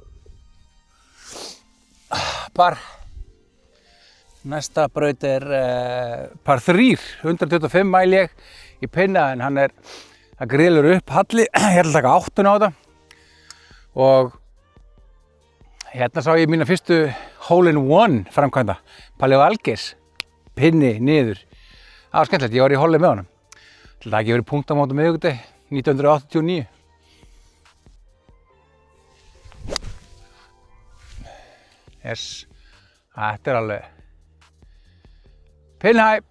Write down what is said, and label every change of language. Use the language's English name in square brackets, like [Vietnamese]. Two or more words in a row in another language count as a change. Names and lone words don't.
[Icelandic] Par. Næsta braut er par 3, 125 mæl ég í pinna en hann er að grillur upp halli. Ég ætla að taka 8 á þetta og hérna sá ég mína fyrstu hole-in-one framkvæmda. Palli Valgeis, pinni niður. Það var skemmtilegt, ég var í holli með honum. Það hefði ekki verið punktamót á miðvikudegi, 1989. Yes, þetta er alveg pinhæp.